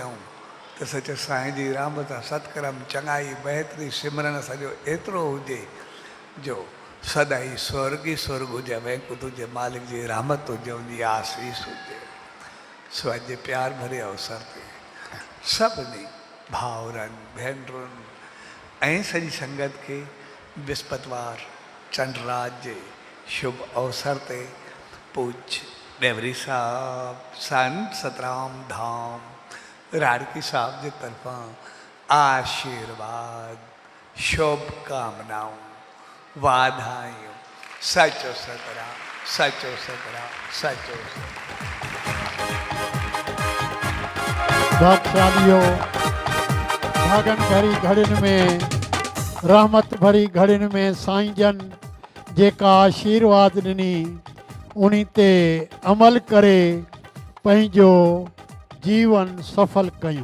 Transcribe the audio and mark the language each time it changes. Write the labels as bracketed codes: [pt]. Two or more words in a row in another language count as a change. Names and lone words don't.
[sd] आऊं त सच साईं जी रहमत सां सतकर्म चङाई बहितरी सिमरन असांजो एतिरो हुजे जो सदाई स्वर्ग ई स्वर्ग हुजे वैकुंठ हुजे मालिक जी रहमत हुजे उनजी आसीस हुजे स्वाद जे प्यार भरे अवसर ते सभिनी भाउरनि भेनरुनि ऐं सॼी संगत खे विस्पतिवार चंडराज जे शुभ अवसर ते पूज्य डेवरी साहब संत सतराम धाम राड़की साहब जे तरफां आशीर्वाद शुभकामनाऊं वाधायूं सचो सतराम सचो सतराम सचो भागशालियों भागन भरी घड़ियुनि में रहमत भरी घड़ियुनि में साईं जन जेका आशीर्वाद ॾिनी उन्हीं ते अमल करे पंहिंजो जीवन सफल कयूं।